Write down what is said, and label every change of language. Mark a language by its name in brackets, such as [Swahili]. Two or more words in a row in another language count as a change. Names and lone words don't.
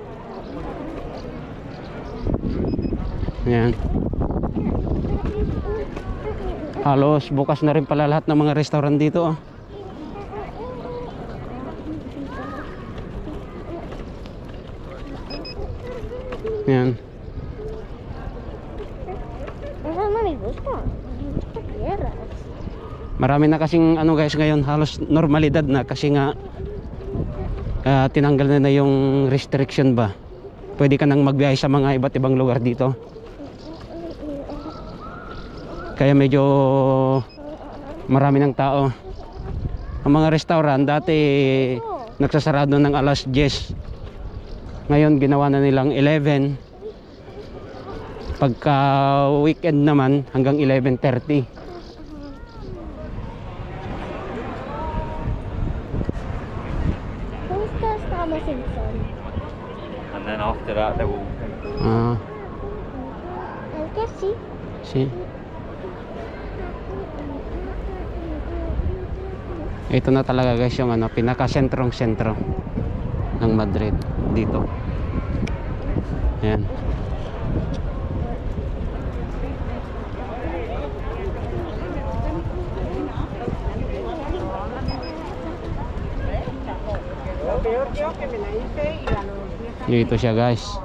[Filipino] Yan. Halos bukas na rin pala lahat ng mga restaurant dito. Yan. [Spanish] Eso no me gusta. Me gusta tierras. [Filipino] Marami na kasing guys ngayon, halos normalidad na kasi nga tinanggal na yung restriction ba. Pwede ka nang magbiyahe sa mga iba't ibang lugar dito. Kaya medyo marami ng tao. Ang mga restaurant dati nagsasarado ng alas 10. Ngayon ginawa na nilang 11. Pagka weekend naman hanggang 11:30. [English] And then after that they will... [Spanish] Es que sí. Sí. [Filipino] Ito na talaga guys yung pinaka-sentrong sentro ng Madrid dito. Yan. Dito siya guys.